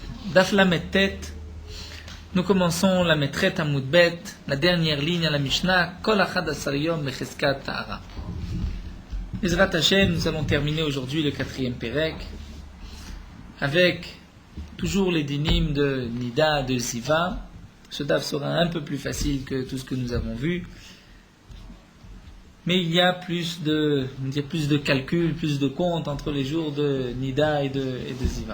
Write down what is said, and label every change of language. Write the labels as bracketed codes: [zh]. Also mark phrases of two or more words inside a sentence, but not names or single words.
[he] דף ל״ט, [fr] nous commençons la Metret [he] עמוד ב, [fr] la dernière ligne à la Mishnah, [he] כל אחד עשר יום בחזקת טהרה. עזרת ה, [fr] nous allons terminer aujourd'hui le 4e Pérek, avec toujours les dynimes de Nida, de Ziva. Ce daf sera un peu plus facile que tout ce que nous avons vu, mais il y a plus de calculs, plus de comptes entre les jours de Nida et de Ziva.